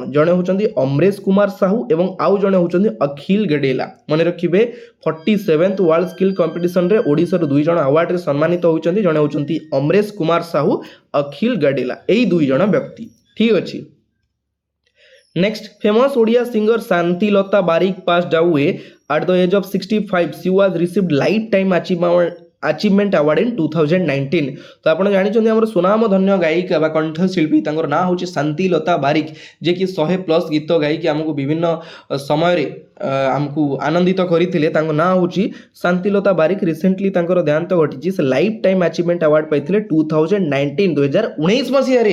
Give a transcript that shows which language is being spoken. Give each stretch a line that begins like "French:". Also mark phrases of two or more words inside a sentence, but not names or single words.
Odia: ଜଣେ ହେଉଛନ୍ତି ଅମରେଶ କୁମାର ସାହୁ ଏବଂ ଆଉ ଜଣେ ହେଉଛନ୍ତି ଅଖିଲ ଗେଡେଲା। ମନେ ରଖିବେ, 47th ୱାର୍ଲଡ ସ୍କିଲ୍ କମ୍ପିଟିସନରେ ଓଡ଼ିଶାରୁ 2 ଜଣ ଆୱାର୍ଡରେ ସମ୍ମାନିତ ହୋଇଛନ୍ତି। ଜଣେ ହେଉଛନ୍ତି ଅମରେଶ କୁମାର ସାହୁ, ଅଖିଲ ଗେଡେଲା, ଏଇ 2 ଜଣ ବ୍ୟକ୍ତି। ଠିକ୍ ଅଛି।
English: Next, famous Odia singer Shantilata Barik passed away at the age of 65. She was received lifetime achievement award in 2019।
Odia: ତ ଆପଣ ଜାଣିଛନ୍ତି ଆମର ସୁନାମ ଧନ୍ୟ ଗାୟିକା ବା କଣ୍ଠଶିଳ୍ପୀ, ତାଙ୍କର ନାଁ ହେଉଛି ଶାନ୍ତିଲତା ବାରିକ, ଯିଏକି 100+ ଗୀତ ଗାଇକି ଆମକୁ ବିଭିନ୍ନ ସମୟରେ ଆମକୁ ଆନନ୍ଦିତ କରିଥିଲେ। ତାଙ୍କ ନାଁ ହେଉଛି ଶାନ୍ତିଲତା ବାରିକ। ରିସେଣ୍ଟଲି ତାଙ୍କର ଦେହାନ୍ତ ଘଟିଛି। ସେ
English: lifetime achievement award
Odia: ପାଇଥିଲେ 2019 ମସିହାରେ।